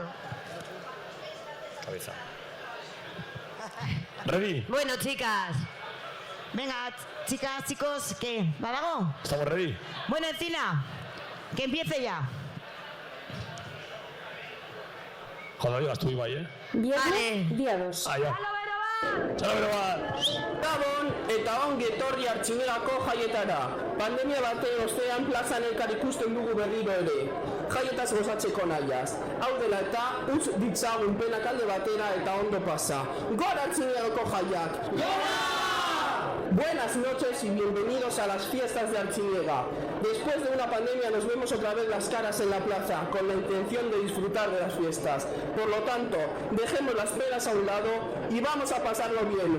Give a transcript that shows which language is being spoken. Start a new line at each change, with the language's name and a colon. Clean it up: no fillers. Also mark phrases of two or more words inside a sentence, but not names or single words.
Spanish: Cabeza. ¿Ready? Bueno, chicas. Venga, chicas, chicos, ¿qué? ¿Balago? ¿Estamos ready? Bueno, Encina, que empiece ya. Cuando digas tú, Ibai, ¿eh? Viernes, día 2. Ah, ya.
Basque: Txalo, bero bat! Gabon eta ongi etorri Artximerako jaietara. Pandemia baten ostean plazan elkar ikusten dugu berriro ere. Jaietaz gozatzeko nahiaz. Hau dela eta utz ditzagun penak alde batera eta ondo pasa. Gora Artximerako jaiak! Gora!
Spanish: Buenas noches y bienvenidos a las fiestas de Artziniega. Después de una pandemia nos vemos otra vez las caras en la plaza con la intención de disfrutar de las fiestas. Por lo tanto, dejemos las penas a un lado y vamos a pasarlo bien.